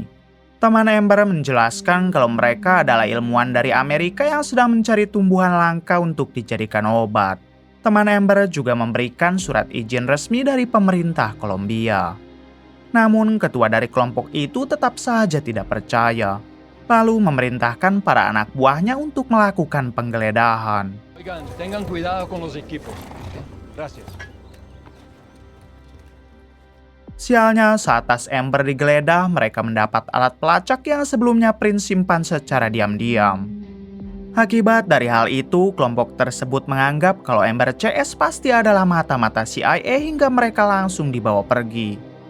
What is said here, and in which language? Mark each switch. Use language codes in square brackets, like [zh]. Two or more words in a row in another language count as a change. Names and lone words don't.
[id] Teman Amber menjelaskan kalau mereka adalah ilmuwan dari Amerika yang sedang mencari tumbuhan langka untuk dijadikan obat. Teman Amber juga memberikan surat izin resmi dari pemerintah Kolombia. Namun ketua dari kelompok itu tetap saja tidak percaya, lalu memerintahkan para anak buahnya untuk melakukan penggeledahan. [es] Oigan, tengan cuidado con los equipos. Gracias. [id] Sialnya, saat tas Amber digeledah, mereka mendapat alat pelacak yang sebelumnya Prince simpan secara diam-diam. Akibat dari hal itu, kelompok tersebut menganggap kalau Amber CS pasti adalah mata-mata CIA hingga mereka langsung dibawa pergi.